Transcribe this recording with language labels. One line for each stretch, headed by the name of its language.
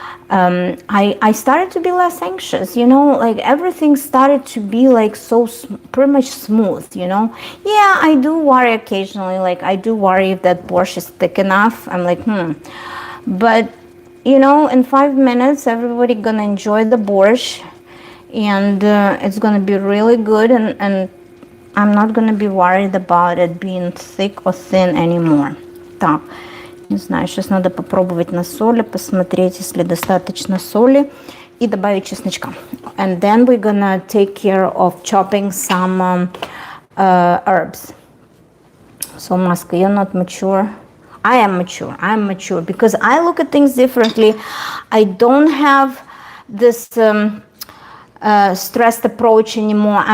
English: I started to be less anxious, like everything started to be like pretty much smooth, Yeah, I do worry occasionally, like I do worry if that borscht is thick enough. I'm like, But, in 5 minutes, everybody gonna enjoy the borscht, and it's gonna be really good, and I'm not gonna be worried about it being thick or thin anymore.
Russian: Так. Не знаю, сейчас надо попробовать на соли, посмотреть, если достаточно соли, и добавить чесночка.
English: And then we're gonna take care of chopping some herbs. So, Maska, you're not mature. I am mature because I look at things differently. I don't have this stressed approach anymore.